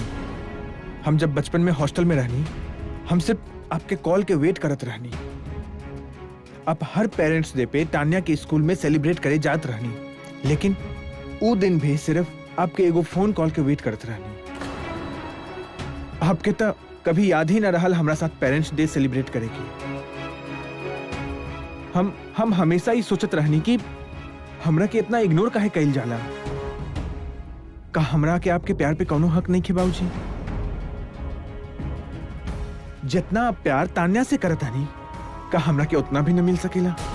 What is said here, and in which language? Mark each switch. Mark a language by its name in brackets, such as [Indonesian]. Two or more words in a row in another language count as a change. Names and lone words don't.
[Bhojpuri] हम जब बचपन में हॉस्टल में रहनी, हम सिर्फ आपके कॉल के वेट करत रहनी। आप हर [English] parents day [Bhojpuri] पे तान्या के स्कूल में सेलिब्रेट करे जात रहनी, लेकिन वो दिन भी सिर्फ आपके एगो [English] phone call [Bhojpuri] के वेट करत रहनी। आपके तो कभी याद ही न रहल हमरा साथ [English] parents day [Bhojpuri] सेलिब्रेट करेगी। हम हमेशा ही सोचत रहनी कि हमरा के इतना इग्नोर काहे कइल जाला। का हमरा के आपके प्यार पे कौनो हक नहीं खे बाबूजी? जितना आप प्यार तान्या से करत हनी, का हमरा के उतना भी न मिल सकेला?